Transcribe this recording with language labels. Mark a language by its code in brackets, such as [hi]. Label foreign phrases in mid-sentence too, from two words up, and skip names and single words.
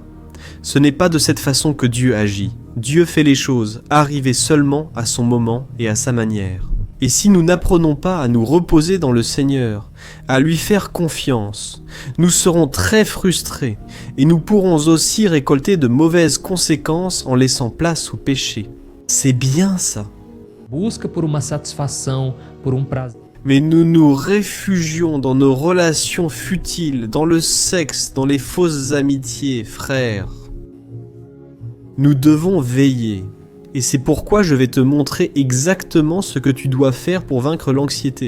[fr] Ce n'est pas de cette façon que Dieu agit. Dieu fait les choses arriver seulement à son moment et à sa manière. Et si nous n'apprenons pas à nous reposer dans le Seigneur, à lui faire confiance, nous serons très frustrés et nous pourrons aussi récolter de mauvaises conséquences en laissant place au péché. C'est bien ça. [pt] Busca por uma satisfação, por prazer. [fr] Mais nous nous réfugions dans nos relations futiles, dans le sexe, dans les fausses amitiés, frères. Nous devons veiller. Et c'est pourquoi je vais te montrer exactement ce que tu dois faire pour vaincre l'anxiété.